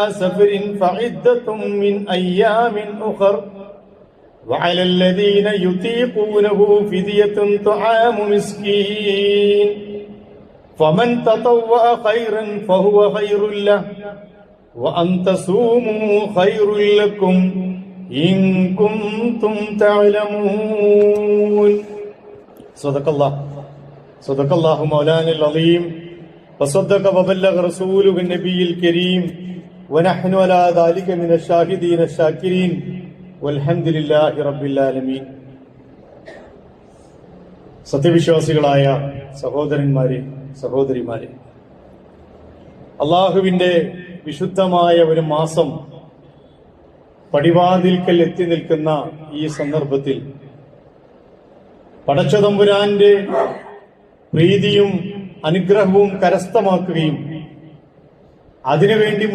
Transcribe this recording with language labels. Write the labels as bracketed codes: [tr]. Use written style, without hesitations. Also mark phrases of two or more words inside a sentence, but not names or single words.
[ar] سفر فعدة من أيام أخر وعلى الذين يطيقونه فدية طعام مسكين فمن تطوع خيرا فهو خير له وأن تصوموا خير لكم إن كنتم تعلمون صدق الله مولانا العظيم وصدق وبلغ رسوله النبي الكريم ونحن على ذلك من الشاهدين الشاكرين والحمد لله رب العالمين. [ml] സത്യവിശ്വാസികളായ സഹോദരന്മാരെ, സഹോദരിമാരെ, അള്ളാഹുവിന്റെ വിശുദ്ധമായ ഒരു മാസം പടിവാതിൽക്കൽ എത്തി നിൽക്കുന്ന ഈ സന്ദർഭത്തിൽ പടച്ചതമ്പുരാന്റെ പ്രീതിയും അനുഗ്രഹവും കരസ്ഥമാക്കുകയും അതിനുവേണ്ടി